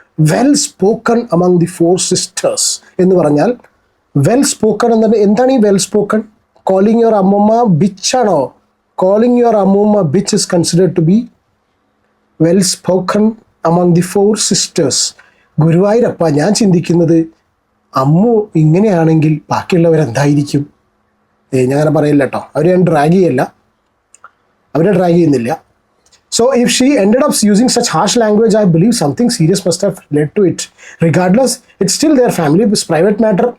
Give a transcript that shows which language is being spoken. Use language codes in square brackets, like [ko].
[en] Well-spoken among the four sisters. [ml] എന്ന് പറഞ്ഞാൽ well-spoken എന്താണ് ഈ well-spoken? [en] Calling your അമ്മമ്മ bitch [ml] ആണോ? [en] Calling your Ammuma bitch is considered to be well spoken among the four sisters. [ml] ഗുരുവായൂരപ്പ, ഞാൻ ചിന്തിക്കുന്നത് അമ്മു ഇങ്ങനെയാണെങ്കിൽ ബാക്കിയുള്ളവരെന്തായിരിക്കും? ഞാൻ അങ്ങനെ പറയില്ല കേട്ടോ, അവരെ ഞാൻ ഡ്രാഗ് ചെയ്യല്ല, അവരെ ഡ്രാഗ് ചെയ്യുന്നില്ല. [en] So if she ended up using such harsh language, I believe something serious must have led to it. Regardless, it's still their family, it's private matter.